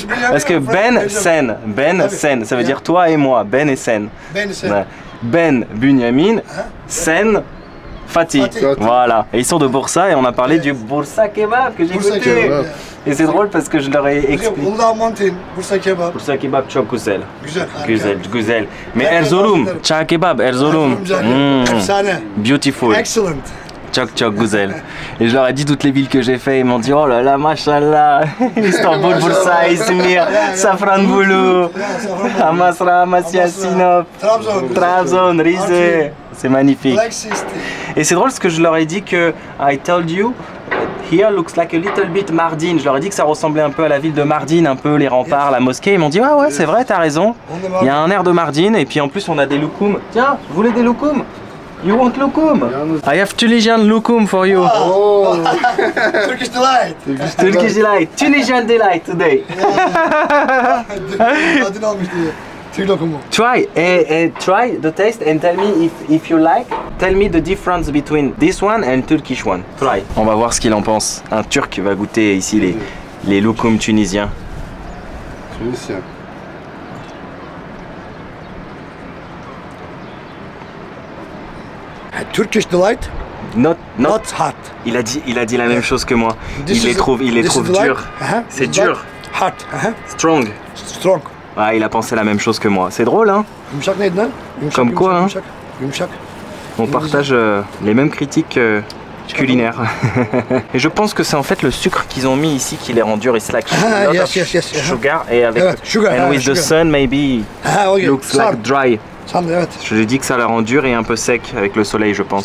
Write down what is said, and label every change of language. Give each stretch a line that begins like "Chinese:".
French: Parce que Ben Sen, ça veut dire toi et moi, Ben et Sen. Ben Bunyamin, Sen. Fatih, voilà. Et ils sont de Bursa et on a parlé du Bursa Kebab que j'ai goûté. Et c'est drôle parce que je leur ai expliqué. Bursa Kebab.
Turkish: Bursa Kebab çok güzel. Güzel. Güzel.
French: Mais Erzurum, Çağ Kebab, Erzurum.
English: Beautiful. Excellent.
Turkish: Çok güzel.
French: Et je leur ai dit toutes les villes que j'ai fait, ils m'ont dit oh là là, machallah, Istanbul, Bursa, İzmir, Safranbolu, Amasra, Amasya, Sinop, Trabzon, Rize. C'est magnifique. Et c'est drôle parce que je leur ai dit que
English: I told you here looks like a little bit Mardin.
French: Je leur ai dit que ça ressemblait un peu à la ville de Mardin, un peu les remparts, la mosquée. Ils m'ont dit ouais c'est vrai, t'as raison. Il y a un air de Mardin et puis en plus on a des loukoums. Tiens, vous voulez des loukoums?
English: You want loukoum? I have Tunisian loukoum for you. Oh. Turkish delight. Turkish delight. Tunisian delight today.
Turkish: Adını almış diye. Tüy lokumu.
English: Try try the taste and tell me if you like. Tell me the difference between this one and Turkish one. Try.
French: On va voir ce qu'il en pense. Un Turc va goûter ici les loukoums tunisiens. Tunisien.
English: Turkish delight. Not hot.
French: Il a dit la même chose que moi. Il les trouve durs. C'est dur.
English: Hot. Strong. Strong.
French: Ah, il a pensé la même chose que moi. C'est drôle, hein?
Turkish: Yumuşak neydi lan?
French: Comme quoi, hein?
Turkish: Yumuşak.
French: On partage les mêmes critiques culinaires. Et je pense que c'est en fait le sucre qu'ils ont mis ici qui les rend durs.
English: It's like sugar.
French: Et avec
English: and with the sun maybe looks like dry.
French: Je lui dis que ça la rend dur et un peu sec avec le soleil, je pense.